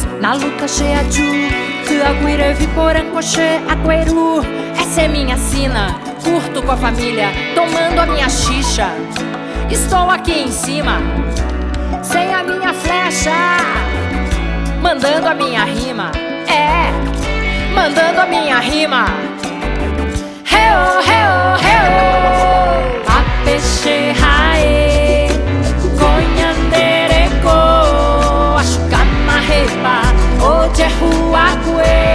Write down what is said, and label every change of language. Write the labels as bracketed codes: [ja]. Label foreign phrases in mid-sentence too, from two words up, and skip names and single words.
[pt] Na luta cheia de Tuaguire, Viporancoche, Agueru. Essa é minha sina, curto com a família, tomando a minha xixa. Estou aqui em cima, sem a minha flecha, mandando a minha rima. Mandando a minha rima. Reo, reo, reo. [gn] A Peixerraê, Conhandereco, Achucamarrepa, Ojeruacuê.